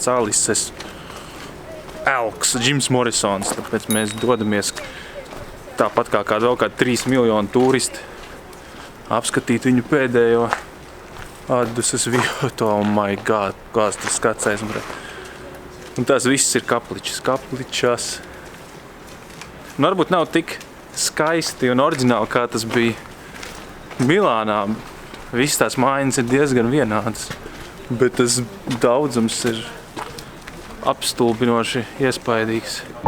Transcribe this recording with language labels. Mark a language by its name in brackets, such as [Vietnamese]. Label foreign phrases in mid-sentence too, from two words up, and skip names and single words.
[Latvian] Alises elks, Džims Morisons, tāpēc mēs dodamies tāpat kā vēl kādi 3 miljoni turisti apskatīt viņu pēdējo atduses vietu. [English] Oh my god, [Latvian] kāds tas skats. Un tās viss ir kapličas. Varbūt nav tik skaisti un oriģināli, kā tas bija Milānā. Visas tās mājas ir diezgan vienādas, bet tas daudzums ir apstulbinoši iespaidīgs.